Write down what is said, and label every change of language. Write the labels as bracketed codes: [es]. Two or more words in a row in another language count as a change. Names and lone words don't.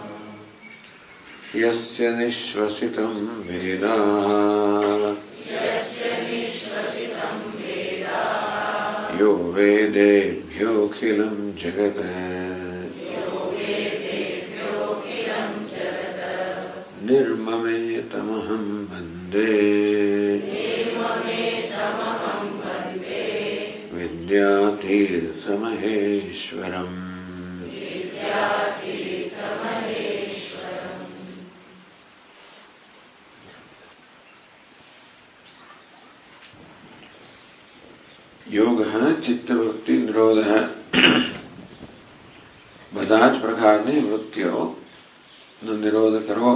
[sa] यस्य निःश्वसितं वेदाः यो वेदेभ्योऽखिलं जगत् निर्ममेतमहं वन्दे विद्यातीर्थमहेश्वरम्। યોગઃ ચિત્તવૃત્તિ નિરોધઃ [gu] બધા જ પ્રકારની વૃત્તિઓનો નિરોધ કરવો.